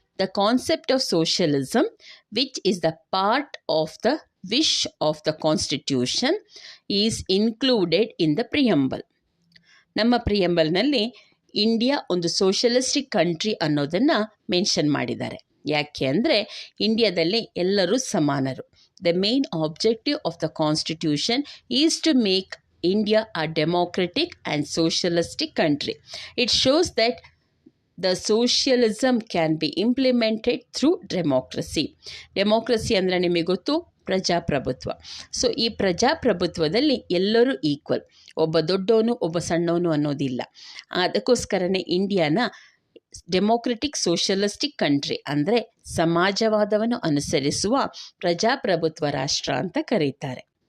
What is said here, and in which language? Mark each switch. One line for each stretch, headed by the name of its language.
English: The concept of socialism, which is the part of the wish of the constitution, is included in the preamble.
Kannada: ನಮ್ಮ ಪ್ರಿಯಂಬಲ್ನಲ್ಲಿ India ಒಂದು socialistic country ಅನ್ನೋದನ್ನು mention ಮಾಡಿದ್ದಾರೆ. ಯಾಕೆ ಅಂದರೆ ಇಂಡಿಯಾದಲ್ಲಿ ಎಲ್ಲರೂ ಸಮಾನರು.
English: The main objective of the Constitution is to make India a democratic and socialistic country. It shows that the socialism can be implemented through democracy.
Kannada: Democracy ಅಂದರೆ ನಿಮಗೆ ಗೊತ್ತು, ಪ್ರಜಾಪ್ರಭುತ್ವ. ಸೊ ಈ ಪ್ರಜಾಪ್ರಭುತ್ವದಲ್ಲಿ ಎಲ್ಲರೂ ಈಕ್ವಲ್, ಒಬ್ಬ ದೊಡ್ಡವನು ಒಬ್ಬ ಸಣ್ಣವನು ಅನ್ನೋದಿಲ್ಲ. ಅದಕ್ಕೋಸ್ಕರನೇ ಇಂಡಿಯಾನ ಡೆಮೋಕ್ರೆಟಿಕ್ ಸೋಷಲಿಸ್ಟಿಕ್ ಕಂಟ್ರಿ ಅಂದರೆ ಸಮಾಜವಾದವನ್ನು ಅನುಸರಿಸುವ ಪ್ರಜಾಪ್ರಭುತ್ವ ರಾಷ್ಟ್ರ ಅಂತ ಕರೀತಾರೆ.